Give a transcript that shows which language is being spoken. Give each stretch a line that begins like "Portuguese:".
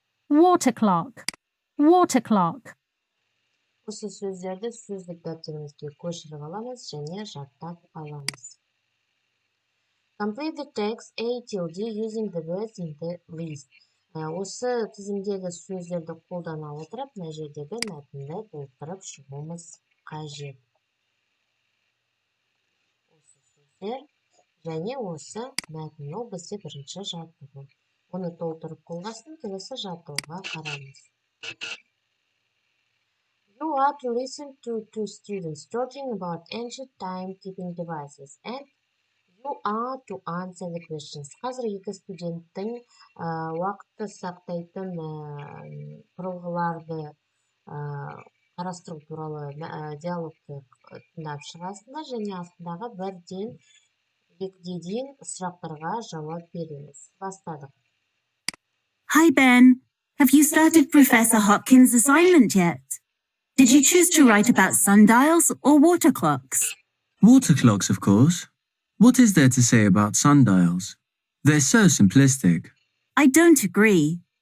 English: Water clock, water clock.
Kazakh: Осы сөздерді сөздік дәптерімізге көшіріп аламыз және жаттап аламыз.
English: Complete the text A till D using the words in the list.
Kazakh: Осы тізімдегі сөздерді қолдана отырып, мына жердегі мәтінді толтырып шығуымыз қажет. Осы сөздер және осы мәтін ол бізде бірінші жаттығу. Оны толтырып болғасын келесі жаттығуға қараймыз.
English: You are to listen to two students talking about ancient timekeeping devices and you are to answer the questions.
Kazakh: Қазір екі студенттің уақытты сақтайтын құрылғыларды қарастыру туралы диалогты тыңдап шығасыздар және астындағы бірден екіге дейін сұрақтарға жауап береміз. Бастадық.
English: Hi, Ben. Have you started Professor Hopkins' assignment yet? Did you choose to write about sundials or water clocks? Water clocks, of course. What is there to say about sundials? They're so simplistic. I don't agree.